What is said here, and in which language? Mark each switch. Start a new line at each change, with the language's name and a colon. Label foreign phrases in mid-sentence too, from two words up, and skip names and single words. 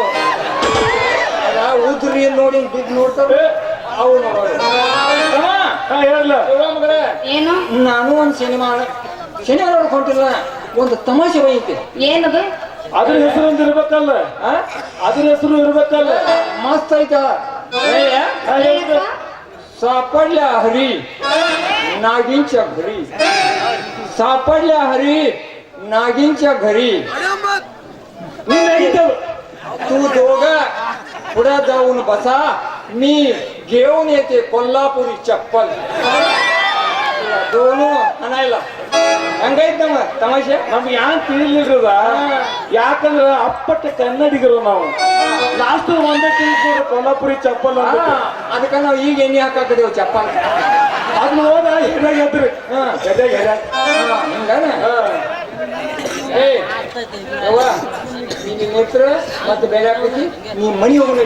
Kannada: ಅದ ಉದ್ರಿ ನೋಡಿ ಬಿದ್ದು ನೋಡ್ತವೆ, ಅವು ನೋಡೋದು. ಹೇಳಲ್ಲ ಮಗಳೇ, ಏನು? ನಾನು ಒಂದು ಸಿನಿಮಾ ನೋಡಕ್ ಹೊಂಟಿಲ್ಲ, ಒಂದು ತಮಾಷೆ ಬೈತಿ. ಏನದು? ಅದ್ರ ಹೆಸರು ಒಂದು ಇರ್ಬೇಕಲ್ಲ, ಅದ್ರ ಹೆಸರು ಇರ್ಬೇಕಲ್ಲ. ಮಸ್ತ್ ಐತ. ಏನಪ್ಪ?
Marathi: सापडल्या हरी नागिनच्या घरी, सापडल्या हरी नागिनच्या घरी. तू दोघ पुढे जाऊन बसा, मी घेऊन येते कोल्हापुरी चप्पल.
Kannada: दोन ಅನಾಯಿಲ್ಲ. ಹಂಗೈತ್ ನಮ್ಮ ತಮಾಷೆ. ನಮ್ಗೆ ಯಾಕೆ ತಿಳಿಲಿರದ? ಯಾಕಂದ್ರ ಅಪ್ಪಟ್ಟ ಕನ್ನಡಿಗರು ನಾವು. ಲಾಸ್ಟ್ ಒಂದೇ ತಿಳಿದ್ರು ಕೊಲ್ಲಾಪುರಿ ಚಪ್ಪಲ್ ಅಂತ. ಅದಕ್ಕೆ ನಾವು ಈಗ ಎಣ್ಣೆ ಹಾಕಾಕದೇವು ಚಪ್ಪಲ್. ಅದನ್ನ ಹೋದ ಹೆರಾಗ ಎದ್ರಿ. ಹಿಂಗಾನ ಏ ಯವ್ವ, ನೀನು ನೇತ್ರ ಮತ್ತೆ ಬೇರೆ ಹಾಕಿ ನೀ ಮನಿ ಹೋಗಿ ನಡಿ.